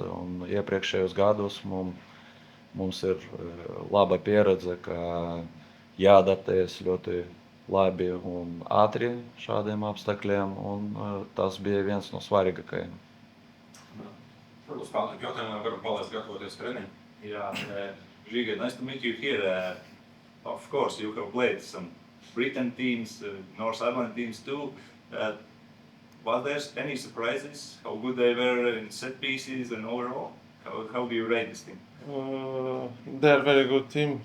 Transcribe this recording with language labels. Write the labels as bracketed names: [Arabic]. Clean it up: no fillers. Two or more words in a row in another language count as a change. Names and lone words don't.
[Latvian] Un iepriekšējos gados mums ir laba pieredze, ka jāadaptējas ļoti labi un ātri šādiem apstākļiem, un tas bija viens no svarīgākajiem. Varbūt spēlēt jautājumā, varam palaist gatavoties treniņu. Jā, Žiga, [English] nice to meet you here. Of course, you have played some Britain teams, North Ireland teams too. Was there any surprises? How good they were in set pieces and overall? How do you rate this team? They're a very good team.